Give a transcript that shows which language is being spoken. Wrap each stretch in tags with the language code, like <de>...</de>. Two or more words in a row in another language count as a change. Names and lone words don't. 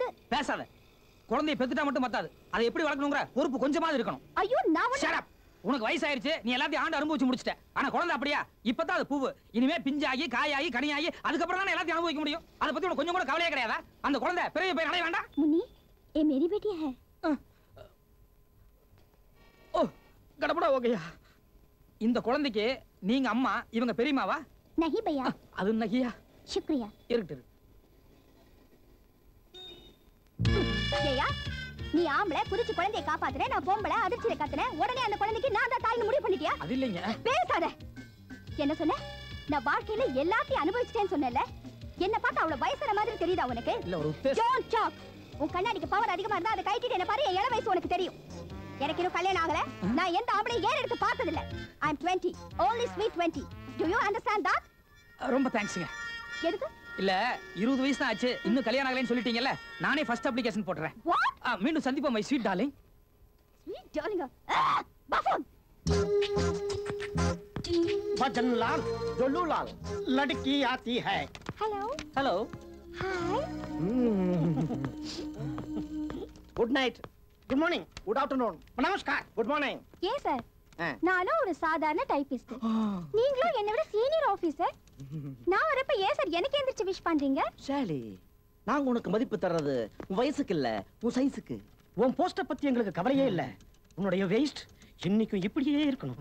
<ta>பேசாத. குழந்தையை பெத்துட்டா மட்டும் பத்தாது, அதை எப்படி வளர்க்கணுங்கிற பொறுப்பு கொஞ்சமாவது இருக்கணும். ஐயோ, நான்</ta> <en>Shut up.</en> <ta>உனக்கு வயசாயிருச்சு, நீ எல்லாத்தையும் ஆண்டு அனுபவிச்சு முடிச்சிட்ட. ஆனா குழந்தை அப்படியா? இப்பதான் அது பூவு. இனிமே பிஞ்சாகி காயாகி கனியாகி அதுக்கப்புறம் தான் எல்லாத்தையும் அனுபவிக்க முடியும். அதை பத்தி உனக்கு கொஞ்சம் கூட கவலையே கிடையாதா? அந்த குழந்தை பெரிய போய் அடைய வேண்டாம்.</ta> <hi>मुन्नी, ये मेरी बेटी है.</hi> <ta>ஓ, கடப்படா ஓகேயா. இந்த குழந்தைக்கு நீங்க அம்மா, இவங்க பெரியமாவா?</ta> <hi>नहीं भैया.</hi> <ta>அது நகியா.</ta> <hi>शुक्रिया.</hi> <ta>இருக்கட்டு. ஏயா, நீ ஆம்பளை குதிச்சு குழந்தையை காப்பாத்துற, நான் பொம்பளை அதிர்ச்சியில கத்துற, உடனே அந்த குழந்தைக்கு நான் தான் தாய்னு முடிவு பண்ணிட்டியா? அது இல்லைங்க. பேசாத. என்ன சொன்ன? நான் வாழ்க்கையில எல்லாத்தையும் அனுபவிச்சிட்டேன்னு சொன்னேன்ல. என்ன பார்த்தா அவ்வளவு வயசான மாதிரி தெரியுதா உனக்கு? இல்ல, ஒரு உத்தேசம்.</ta> <en>Don't talk.</en> <ta>உன் கண்ணாடிக்கு பவர் அதிகமா இருந்தா அதை கைட்டிட்டு என்ன பாரு, என் இள வயசு உனக்கு தெரியும். எனக்கு இன்னும் கல்யாணம் ஆகல. நான் எந்த ஆம்பளை ஏன் எடுத்து பார்த்தது இல்ல.</ta> <en>I am 20, only sweet 20. Do you understand that?</en> <ta>ரொம்ப தேங்க்ஸ்ங்க. எதுக்கு? இல்ல 20 வயசு தான் ஆச்சு, இன்னும் கல்யாணம் ஆகலைன்னு சொல்லிட்டீங்கல்ல, நானே</ta> <en>first application</en> <ta>போட்டுறேன்.</ta> <en>What?</en> <ta>மீண்டும் சந்திப்போம்</ta> <en>my sweet darling. Sweet darling. Buffoon.</en> <hi>भजनलाल डोलूलाल लड़की आती है.</hi> <en>Hello. हेलो. Hi. Good night. Good morning. Good afternoon. नमस्कार. Good morning.</en> <ta>ஏன் சார்? நானும் ஒரு சாதாரண டைப்பிஸ்ட். நீங்களும் என்னை விட</ta> <en>senior officer.</en> <ta>நான் வரப்ப ஏன் சார் எனக்கு எந்திரிச்சு விஷ் பண்றீங்க? ஷாலி, நாங்க உனக்கு மதிப்பு தர்றது உன் வயசுக்கு இல்ல, உன் சைஸுக்கு. உன் போஸ்ட பத்தி எங்களுக்கு கவலையே இல்ல. உன்னுடைய வேஸ்ட் இன்னைக்கும் இப்படியே இருக்கணும்.</ta>